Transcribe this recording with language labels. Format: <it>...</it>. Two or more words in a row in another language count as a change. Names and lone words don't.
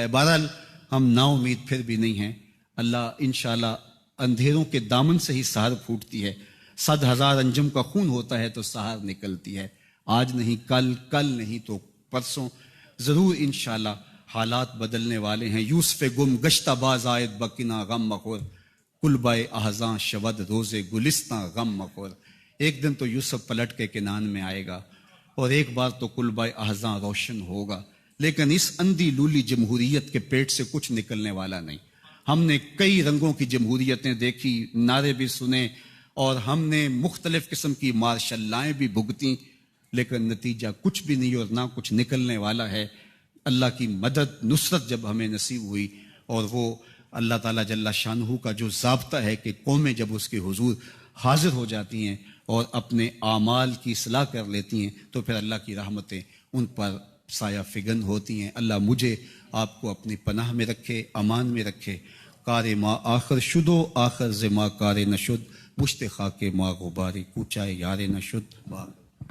<ur>بہرحال ہم نا امید پھر بھی نہیں ہیں۔ اللہ انشاءاللہ اندھیروں کے دامن سے ہی سحر پھوٹتی ہے۔ 100,000 انجم کا خون ہوتا ہے تو سحر نکلتی ہے۔ آج نہیں کل، کل نہیں تو پرسوں، ضرور انشاءاللہ حالات بدلنے والے ہیں۔</ur> <fa>یوسف گم گشتہ باز آئد بکنا غم مخور، کلبائے احزاں شود روز گلستاں غم مخور۔</fa> <ur>ایک دن تو یوسف پلٹ کے کنان میں آئے گا اور ایک بار تو</ur> <fa>کلبائے احزاں</fa> <ur>روشن ہوگا، لیکن اس اندھی لولی جمہوریت کے پیٹ سے کچھ نکلنے والا نہیں۔ ہم نے کئی رنگوں کی جمہوریتیں دیکھی، نعرے بھی سنے، اور ہم نے مختلف قسم کی</ur> <en>martial laws</en> <ur>بھی بھگتیں، لیکن نتیجہ کچھ بھی نہیں اور نہ کچھ نکلنے والا ہے۔ اللہ کی مدد، نصرت جب ہمیں نصیب ہوئی، اور وہ اللہ تعالیٰ</ur> <ar>جل شانہ</ar> <ur>کا جو ضابطہ ہے کہ قومیں جب اس کے حضور حاضر ہو جاتی ہیں اور اپنے اعمال کی اصلاح کر لیتی ہیں، تو پھر اللہ کی رحمتیں ان پر سایہ فگن ہوتی ہیں۔ اللہ مجھے آپ کو اپنی پناہ میں رکھے، امان میں رکھے۔</ur> <fa>کار ما آخر شدو آخر زما کار نشد، مشت خاک ما غباری کوچائے یار نشد۔</fa>